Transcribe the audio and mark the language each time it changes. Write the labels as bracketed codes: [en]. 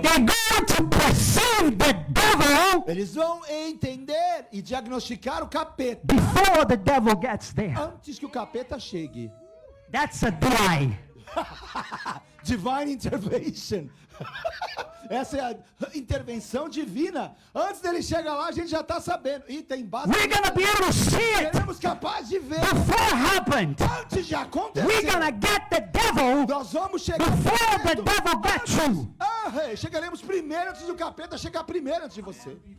[en] They're going to perceive the devil [pt] Eles vão entender e diagnosticar o capeta [en] before the devil gets there. [pt] antes que o capeta chegue. [en] That's a DI. Divine intervention. [pt] Essa é a intervenção divina. Antes dele chegar lá, a gente já está sabendo. E tem base. [en] We're going to be able to see it [pt] Seremos capazes de ver [en] before it happened. [pt] antes de acontecer. [en] We're going to get the devil [pt] Nós vamos chegar [en] before the [pt] primeiro. [en] devil gets you. [pt] Chegaremos primeiro antes do capeta chegar primeiro antes de você.